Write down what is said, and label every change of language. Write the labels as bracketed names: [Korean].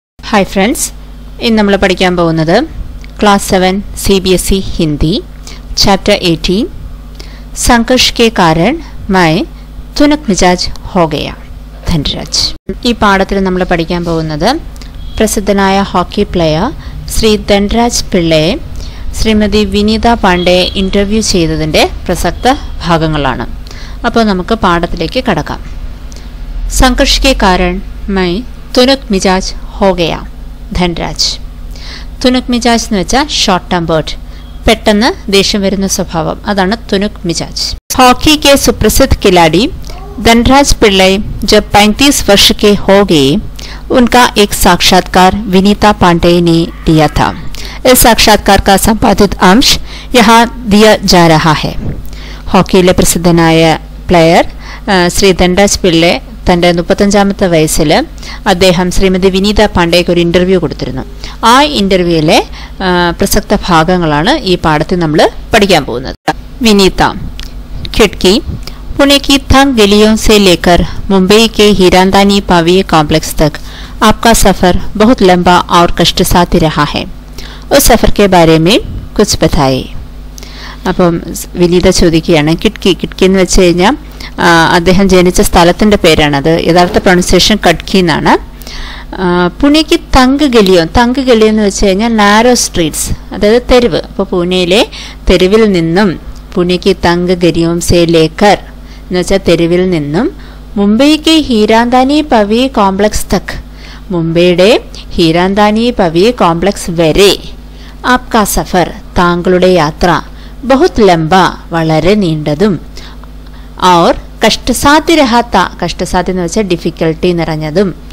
[English] Hi friends, in [Malayalam] നമ്മൾ പഠിക്കാൻ പോകുന്നത് Class 7 CBSE Hindi Chapter 18 [Hindi] संघर्ष के कारण मैं तुनक मिजाज हो गया धनराज [Malayalam] ഈ പാഠത്തിൽ നമ്മൾ പഠിക്കാൻ പോകുന്നത് പ്രസിദ്ധനായ ഹോക്കി പ്ലെയർ ശ്രീ ധൻരാജ് പിള്ളയെ ശ്രീമതി വിനീത പാണ്ഡെ ഇന്റർവ്യൂ ചെയ്തതിന്റെ പ്രസക്ത ഭാഗങ്ങളാണ്. അപ്പോൾ നമുക്ക് പാഠത്തിലേക്ക് കടക്കാം. [Hindi] संघर्ष के कारण मैं तुनक मिजाज हो गया धनराज. [Malayalam] തുനുക് മിജാജ് എന്ന് വെച്ചാൽ ഷോർട്ട് ടെമ്പേർഡ്, പെട്ടെന്ന് ദേഷ്യം വരുന്ന സ്വഭാവം, അതാണ് തുനുക് മിജാജ്. [Hindi] हॉकी के सुप्रसिद्ध खिलाड़ी धनराज पिल्लई जब 35 वर्ष के हो गए, उनका एक साक्षात्कार विनीता पांडे ने लिया था. इस साक्षात्कार का संपादित अंश यहाँ दिया जा रहा है. [Malayalam] ഹോക്കിയിലെ പ്രസിദ്ധനായ പ്ലെയർ ശ്രീ ധൻരാജ് പിള്ളെ തൻ്റെ 35ാമത്തെ വയസ്സിൽ അദ്ദേഹം ശ്രീമതി വിനീത പാണ്ഡെയ്ക്ക് ഒരു ഇൻ്റർവ്യൂ കൊടുത്തിരുന്നു. ആ ഇൻ്റർവ്യൂവിലെ പ്രസക്ത ഭാഗങ്ങളാണ് ഈ പാഠത്തിൽ നമ്മൾ പഠിക്കാൻ പോകുന്നത്. [Hindi] विनीता खिड़की पुणे की तंग गलियों से लेकर मुंबई के हीरानंदानी पावीय कॉम्प्लेक्स तक आपका सफ़र बहुत लंबा और कष्टसाध्य रहा है. उस सफ़र के बारे में कुछ बताइए. [Malayalam] അപ്പം വിനീത ചോദിക്കുകയാണ്, കിഡ്ക്കി എന്ന് വെച്ച് കഴിഞ്ഞാൽ അദ്ദേഹം ജനിച്ച സ്ഥലത്തിൻ്റെ പേരാണത്. യഥാർത്ഥ പ്രൊണൗൺസിയേഷൻ കഡ്ക്കി എന്നാണ്. പുണെക്ക് തങ്ക് ഗലിയോ എന്ന് വെച്ച് കഴിഞ്ഞാൽ നാരോ സ്ട്രീറ്റ്സ്, അതായത് തെരുവ്. അപ്പോൾ പൂനെയിലെ തെരുവിൽ നിന്നും [Hindi] പുണെക്ക് തങ്ക് ഗലിയോം സേ ലേക്കർ [Malayalam] എന്ന് വെച്ചാൽ തെരുവിൽ നിന്നും മുംബൈക്ക് ഹീരാന്താനി പവി കോംപ്ലക്സ് തക്, മുംബൈയുടെ ഹീരാന്താനി പവി കോംപ്ലക്സ് വരെ [Hindi] ആപ്കാ സഫർ [Malayalam] താങ്കളുടെ യാത്ര [Hindi] ബഹുത് ലംബ [Malayalam] വളരെ നീണ്ടതും और കഷ്ടസാധ്യ രഹാത്ത, കഷ്ടസാധ്യ എന്ന് വെച്ചാൽ ഡിഫിക്കൽട്ടി നിറഞ്ഞതും.